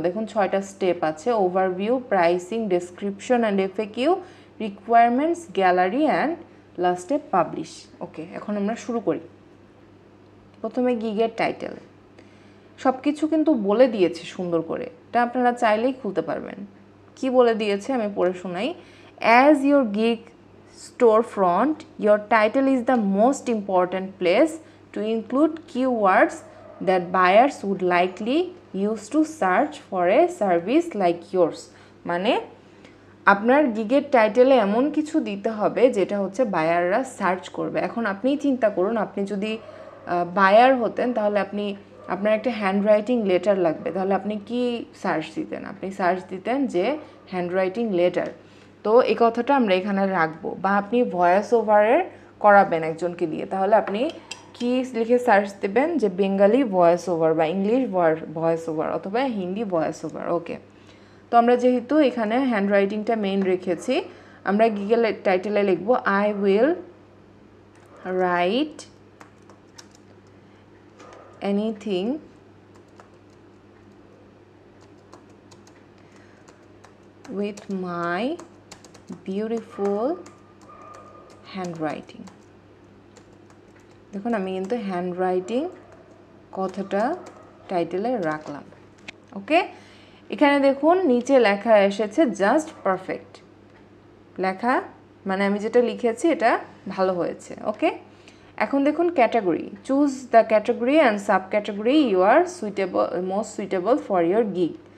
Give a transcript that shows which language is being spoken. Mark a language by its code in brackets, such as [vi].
[bn] দেখুন 6টা স্টেপ আছে, overview, pricing, description and FAQ, requirements, gallery and লাস্টে পাবলিশ। ওকে, এখন আমরা শুরু করি। প্রথমে গিগের টাইটেল, সব কিছু কিন্তু বলে দিয়েছে সুন্দর করে, এটা আপনারা চাইলেই খুলতে পারবেন। কি বলে দিয়েছে আমি পড়ে শোনাই। [en] As your gig storefront, your title is the most important place to include keywords that buyers would likely use to search for a service like yours. [bn] মানে আপনার গিগের টাইটেলে এমন কিছু দিতে হবে যেটা হচ্ছে বায়াররা সার্চ করবে। এখন আপনিই চিন্তা করুন, আপনি যদি বায়ার হতেন তাহলে আপনার একটা হ্যান্ডরাইটিং লেটার লাগবে, তাহলে আপনি কি সার্চ দিতেন? আপনি সার্চ দিতেন যে হ্যান্ডরাইটিং লেটার। তো এই কথাটা আমরা এখানে রাখবো। বা আপনি ভয়েস ওভারের করাবেন একজনকে দিয়ে, তাহলে আপনি কি লিখে সার্চ দেবেন যে বেঙ্গালি ভয়েস ওভার বা ইংলিশ ভয়েস ওভার অথবা হিন্দি ভয়েস ওভার। ওকে, তো আমরা যেহেতু এখানে হ্যান্ডরাইটিংটা মেইন রেখেছি, আমরা গিগের টাইটেলে লিখব [en] I will write anything with my beautiful handwriting. [bn] দেখুন আমি কিন্তু হ্যান্ডরাইটিং কথাটা টাইটেলে রাখলাম। ওকে, এখানে দেখুন নিচে লেখা এসেছে জাস্ট পারফেক্ট। লেখা মানে আমি যেটা লিখেছি এটা ভালো হয়েছে। [en] okay, [bn] এখন দেখুন [en] Category, choose the category and sub category you are suitable most suitable for your gig.